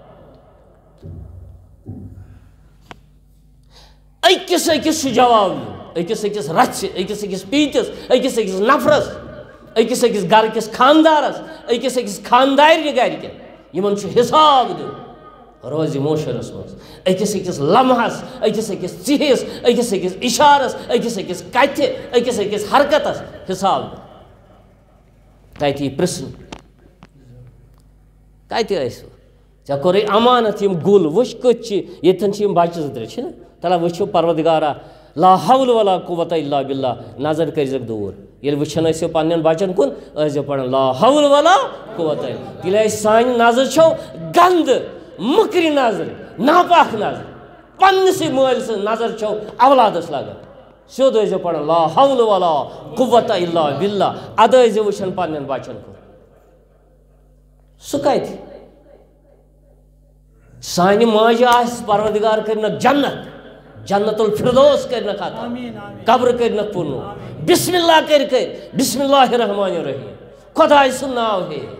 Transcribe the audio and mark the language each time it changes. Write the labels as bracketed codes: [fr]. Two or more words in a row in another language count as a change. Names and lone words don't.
[ks] أکِس أکِس چھُ جواب دیُن أکِس أکِس رژھِ أکِس أکِس پیٖتِس أکِس أکِس نفرس أکِس أکِس گرٕ کِس خاندارس أکِس أکِس خاندارنہِ گرِکٮ۪ن یِمن چھُ حِساب دیُن روزِ موشرس منٛز أکِس أکِس لمحس أکِس أکِس ژِہِس أکِس أکِس اِشارس أکِس أکِس کتھِ أکِس أکِس حرکتس حِساب دیُن تتہِ یی پرٛژھنہٕ کتہِ ٲسوٕ ژےٚ کوٚرُے امانت یِم گُل وٕچھ کٔژ چھِ ییٚتٮ۪ن چھِ یِم بچہِ 2-3 چھِنہ تلہ وٕچھِو پروردگارا [ar] لا حول ولا قوة الا [ks] باللہ نظر کٔرۍزیٚکھ دوٗر ییٚلہِ وٕچھان ٲسِو پننٮ۪ن بچن کُن ٲسۍزیٚو پران [ar] لا حول ولا قوة [ks] تیٚلہِ سانہِ نظرِ چھو گنٛدٕ مکری نظر ناپاک نظر پنسی مال سن نظر چھو اولادس لگا سیود ٲسۍزیو پران [ar] لا حول ولا قوت الا باللہ [ks] اد ٲسۍزیو وٕچھان پننٮ۪ن بچن کُن سُہ کتہِ سانہِ ماجہِ آسہِ پروردگار کٔرنکھ جنت [ar] جنت الفردوس [ks] کٔرنکھ عطا قبر کٔرنکھ پُرنو [ar] بسم اللہ [ks] کٔرۍ [ar] بسم اللہ الرحمن الرحیم [ks] خۄداے سُنٛد ناو ہے